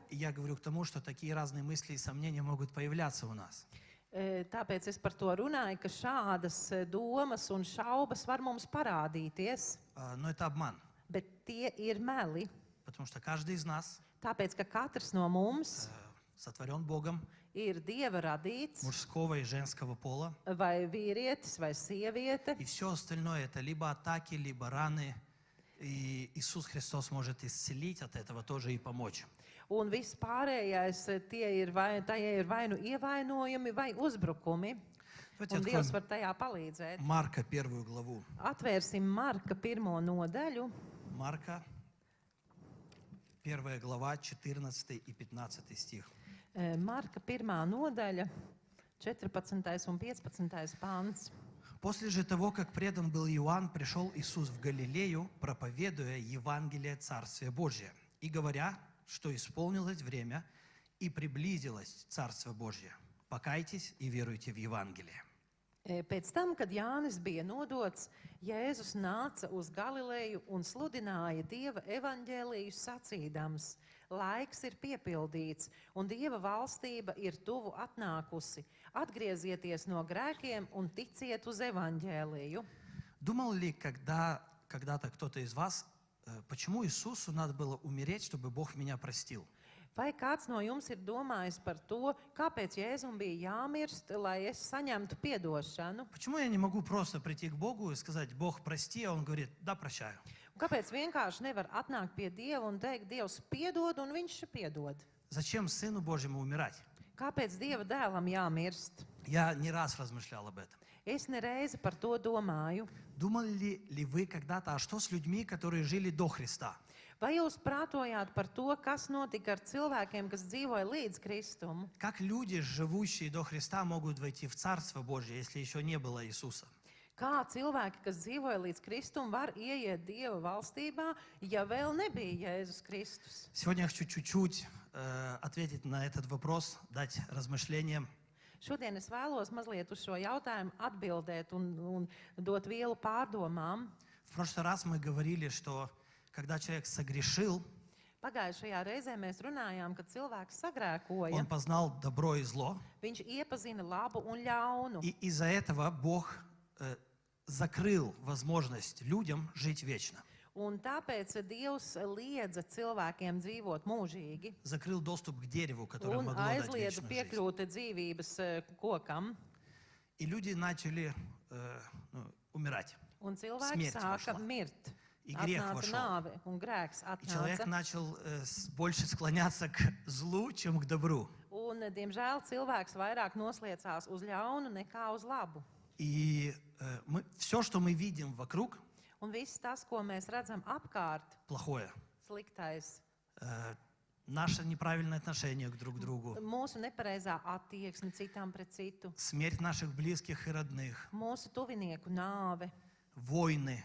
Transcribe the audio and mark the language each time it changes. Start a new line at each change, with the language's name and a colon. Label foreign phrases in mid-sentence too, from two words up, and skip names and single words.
Russian: И я говорю к тому, что такие разные мысли и сомнения могут появляться у нас.
Latvian: Tāpēc es par to runāju, ka šādas domas un šaubas var mums parādīties,
Russian: Но это обман,
Latvian: bet tie ir meli.
Russian: потому что каждый из нас
Latvian: Tāpēc, ka katrs no mums
Russian: сотворен Богом,
Latvian: ir Dieva radīts,
Russian: мужского и женского пола,
Latvian: vai vīrietis, vai sieviete,
Russian: и все остальное это либо атаки, либо раны. И Иисус Христос может исцелить от этого тоже и помочь.
Latvian: un viss pārējais tie ir vai nu ievainojumi, vai uzbrukumi,
Russian: Давайте
Latvian: un Dievs var
Russian: откроем
Latvian: tajā palīdzēt.
Russian: Марка 1 главу.
Latvian: Atvērsim Marka 1. nodaļu,
Russian: Марка 1 глава, 14 и 15 стих.
Latvian: Marka 1. nodaļa, 14. un 15. pants.
Russian: После же того, как предан был Иоанн, пришел Иисус в Галилею, проповедуя Евангелие Царствия Божия, и говоря, что исполнилось время и приблизилось Царство Божие. Покайтесь и веруйте в Евангелие.
Latvian: Pēc tam, kad Jānis bija nodots, Jēzus nāca uz Galileju un sludināja Dieva evaņģēliju sacīdams: laiks ir piepildīts, un Dieva valstība ir tuvu atnākusi. Atgriezieties no grēkiem un ticiet uz evaņģēliju.
Russian: Думал ли когда-то кто-то из вас, почему Иисусу надо было умереть, чтобы Бог меня простил?
Latvian: Vai kāds no jums ir domājis par to, kāpēc Jēzum bija jāmirst, lai es saņemtu piedošanu?
Russian: Почему я не могу просто прийти к Богу и сказать: Бог, прости, а Он говорит: да, прощаю.
Latvian: Un kāpēc vienkārši nevar atnākt pie Dieva un teikt, Dievs piedod, un viņš piedod?
Russian: Зачем Сыну Божьему умирать?
Latvian: Kāpēc Dieva dēlam jāmirst?
Russian: Я не раз размышлял об этом.
Latvian: Es nereizi par to domāju.
Russian: Думали ли вы когда-то, а что с людьми, которые жили до Христа?
Latvian: Vai jūs prātojāt par to, kas notika ar cilvēkiem, kas dzīvoja līdz Kristum?
Russian: Как люди, живущие до Христа, могут войти в Царство Божье, если еще не было Иисуса?
Latvian: Kā cilvēki, kas dzīvoja līdz Kristum, var ieiet Dieva valstībā, ja vēl nebija Jēzus Kristus?
Russian: Сегодня я хочу чуть-чуть ответить на этот вопрос, дать размышления.
Latvian: Šodien es vēlos mazliet uz šo jautājumu atbildēt un dot vielu pārdomām.
Russian: В прошлый раз мы говорили, что когда человек согрешил,
Latvian: Pagājušajā reizē mēs runājām, kad cilvēks sagrēkoja,
Russian: он познал добро и зло,
Latvian: viņš iepazina labu un ļaunu.
Russian: и из-за этого Бог закрыл возможность людям жить вечно.
Latvian: Un tāpēc Dievs liedza cilvēkiem dzīvot mūžīgi
Russian: Закрыл доступ к дереву, которое
Latvian: un
Russian: могло дать
Latvian: aizliedza
Russian: вечную жизнь.
Latvian: piekļūt dzīvības kokam.
Russian: И люди начали умирать.
Latvian: Un cilvēki
Russian: Смерть
Latvian: sāka
Russian: вошла.
Latvian: mirt.
Russian: И грех
Latvian: Atnāca
Russian: вошел.
Latvian: nāve un grēks
Russian: И человек
Latvian: atnāca.
Russian: начал больше склоняться к злу, чем к добру.
Latvian: Un, diemžēl, cilvēks vairāk nosliecās uz ļaunu nekā uz labu.
Russian: И все, что мы видим вокруг,
Latvian: Un viss tas, ko mēs redzam apkārt,
Russian: плохое.
Latvian: sliktais,
Russian: Наше неправильное отношение друг к другу,
Latvian: mūsu nepareizā attieksme citam pret citu,
Russian: смерть наших близких и родных,
Latvian: mūsu tuvinieku nāve,
Russian: войны,